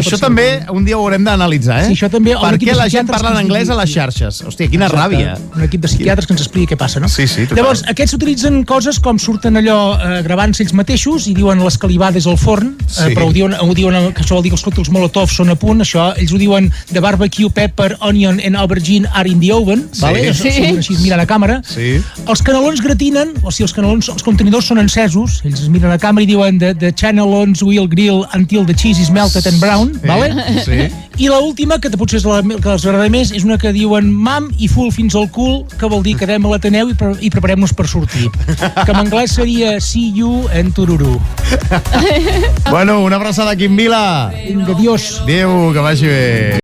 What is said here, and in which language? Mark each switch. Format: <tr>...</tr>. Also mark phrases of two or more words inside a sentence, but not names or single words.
<ca>Això també un dia ho haurem d'analitzar, Sí, això també. Per què la gent parla en anglès a les xarxes? Hòstia, quina ràbia. Un equip de psiquiatres que ens expliqui què passa, no? Sí, total. Llavors, aquests utilitzen coses com surten allò gravant-se ells mateixos i diuen l'escalivada és al forn, però ho diuen que això vol dir que els còctels Molotov són a punt, això, ells ho diuen</ca> <en>the barbecue, pepper, onion and aubergine are in the oven,</en> <ca>vale? Així es miren a càmera. Els canelons gratinen, o sigui, els contenidors són encesos, ells es miren a càmera i diuen</ca> <en>the canelons will grill until the cheese is melted and brown,</en> <ca>vale? I l'última, que potser és la que els agrada més, és una que diuen mam i full fins al cul, que vol dir quedem a l'Ateneu i preparem-nos per sortir. Que en anglès seria</ca> <en>see you and tururú.</en> <ca>Bueno, una abraçada, Quim Vila. Vinga, adiós. Adéu, que vagi bé.</ca>